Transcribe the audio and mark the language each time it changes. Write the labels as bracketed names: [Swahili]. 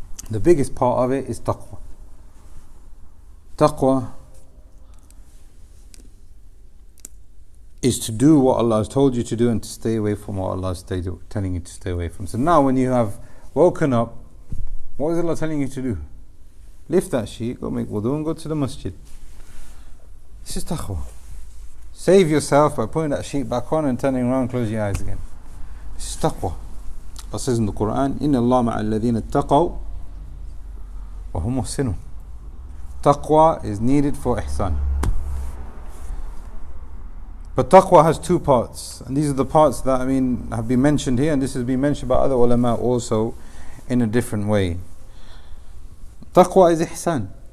[English] The biggest part of it is taqwa. Taqwa is to do what Allah has told you to do and to stay away from what Allah is telling you to stay away from. So now when you have woken up, what is Allah telling you to do? Lift that sheet, go make wudu and go to the masjid. This is taqwa. Save yourself by putting that sheet back on and turning around and close your eyes again. This is taqwa. Allah says in the Quran, [Arabic] إِنَّ اللَّهَ مَعَ الَّذِينَ اتَّقَوْا وَهُمْ مُحْسِنُونَ. [English] Taqwa is needed for ihsan. But taqwa has two parts, and these are the parts that have been mentioned here, and this has been mentioned by other ulama also in a different way. Taqwa is ihsan.